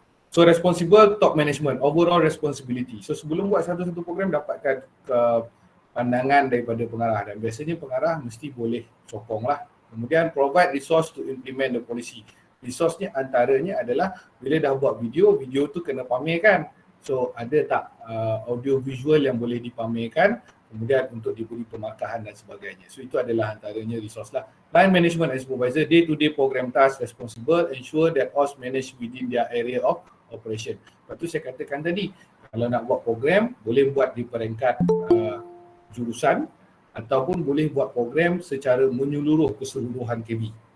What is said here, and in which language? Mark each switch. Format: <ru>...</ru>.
<en>So responsible top management, overall responsibility.</en> <ms>So sebelum buat satu-satu program dapatkan pandangan daripada pengarah, dan biasanya pengarah mesti boleh sokong lah. Kemudian</ms> <en>provide resource to implement the policy.</en> <ms>Resource-nya antaranya adalah bila dah buat video tu kena pamerkan. So ada tak audio visual yang boleh dipamerkan, kemudian untuk diberi pemarkahan dan sebagainya. So itu adalah antaranya resource lah.</ms> <en>Line management and supervisor, day-to-day program task responsible, ensure that OSH manage within their area of operation.</en> <ms>Lepas tu saya katakan tadi, kalau nak buat program, boleh buat di peringkat jurusan ataupun boleh buat program secara menyeluruh keseluruhan KB.</ms>